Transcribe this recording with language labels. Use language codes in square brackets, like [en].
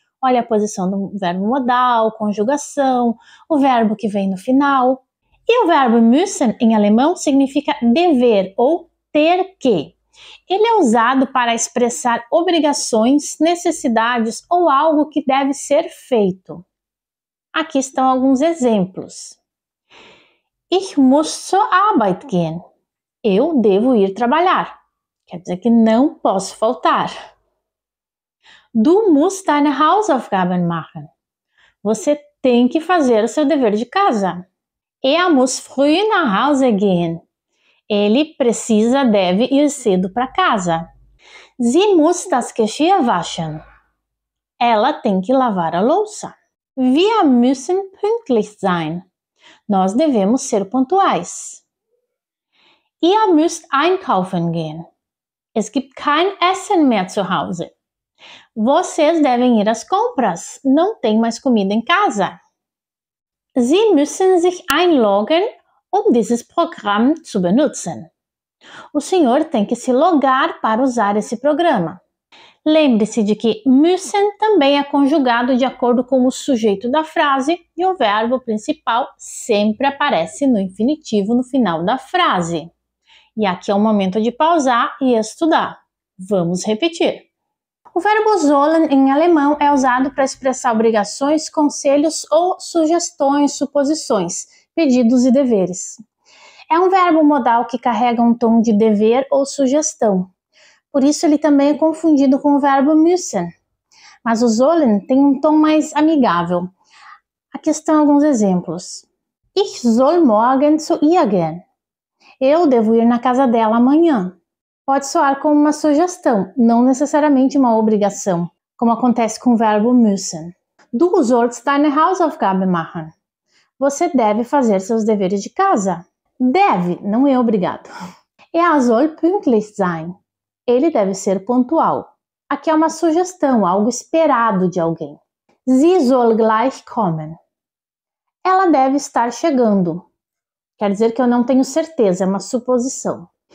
[pt] Olha a posição do verbo modal, conjugação, o verbo que vem no final. E o verbo müssen em alemão significa dever ou ter que. Ele é usado para expressar obrigações, necessidades ou algo que deve ser feito. Aqui estão alguns exemplos. [de] Ich muss zur Arbeit gehen. [pt] Eu devo ir trabalhar. Quer dizer que não posso faltar. [de] Du musst deine Hausaufgaben machen. [pt] Você tem que fazer o seu dever de casa. [de] Er muss früh nach Hause gehen. [pt] Ele deve ir cedo para casa. [de] Sie muss das Geschirr waschen. [pt] Ela tem que lavar a louça. [de] Wir müssen pünktlich sein. [pt] Nós devemos ser pontuais. [de] Ihr müsst einkaufen gehen. Es gibt kein Essen mehr zu Hause. [pt] Vocês devem ir às compras. Não tem mais comida em casa. [de] Sie müssen sich einloggen, dieses Programm zu benutzen. [pt] O senhor tem que se logar para usar esse programa. Lembre-se de que müssen também é conjugado de acordo com o sujeito da frase e o verbo principal sempre aparece no infinitivo no final da frase. E aqui é o momento de pausar e estudar. Vamos repetir. O verbo sollen em alemão é usado para expressar obrigações, conselhos ou sugestões, suposições, pedidos e deveres. É um verbo modal que carrega um tom de dever ou sugestão. Por isso ele também é confundido com o verbo müssen. Mas o sollen tem um tom mais amigável. Aqui estão alguns exemplos. [de] Ich soll morgen zu ihr gehen. [pt] Eu devo ir na casa dela amanhã. Pode soar como uma sugestão, não necessariamente uma obrigação, como acontece com o verbo müssen. [de] Du sollst deine Hausaufgaben machen. [pt] Você deve fazer seus deveres de casa. Deve, não é obrigado. [de] Er soll pünktlich sein. [pt] Ele deve ser pontual. Aqui é uma sugestão, algo esperado de alguém. [de] Sie soll gleich kommen. [pt] Ela deve estar chegando. Quer dizer que eu não tenho certeza, é uma suposição.